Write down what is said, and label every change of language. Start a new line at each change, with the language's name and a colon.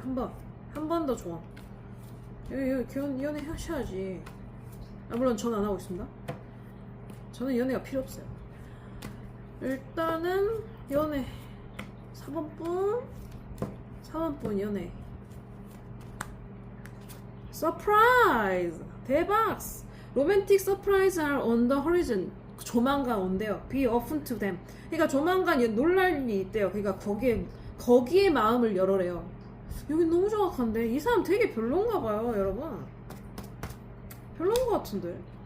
Korean: 한 번 더 조언. 여기 연애 하셔야지. 물론 전 안 하고 있습니다. 저는 연애가 필요 없어요. 일단은 연애 4번분 연애 서프라이즈, 대박.
English: 로맨틱 서프라이즈 are on the horizon.
Korean: 조만간 온대요.
English: Be open to them.
Korean: 그러니까 조만간 놀랄 일이 있대요. 그러니까 거기에 마음을 열어래요. 여기 너무 정확한데? 이 사람 되게 별론가 봐요, 여러분. 별론 것 같은데?